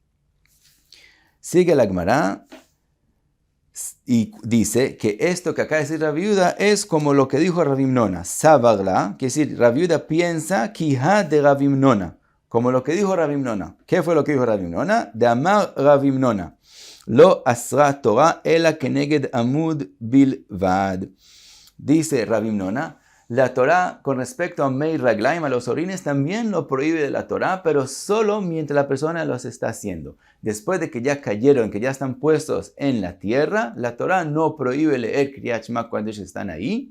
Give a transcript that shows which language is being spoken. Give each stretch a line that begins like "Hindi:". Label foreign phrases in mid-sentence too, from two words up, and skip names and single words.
Spanish: Sigue la Gemara y dice que esto que acaba de decir Rav Yehuda es como lo que dijo Rav Himnona, Sabagla, que es decir, Rav Yehuda piensa Kiha de Rav Himnona, como lo que dijo Rav Himnona. ¿Qué fue lo que dijo Rav Himnona?
Aramaic: דאמר רב המנונא.
Hebrew: לא אסרה תורה אלא כנגד העמוד בלבד.
Spanish: Dice Rav Himnona, la Torah con respecto a
Hebrew: מי רגליים,
Spanish: a los orines, también lo prohíbe de la Torah, pero solo mientras la persona los está haciendo. Después de que ya cayeron, que ya están puestos en la tierra, la Torah no prohíbe leer Kriyat Shema cuando ellos están ahí.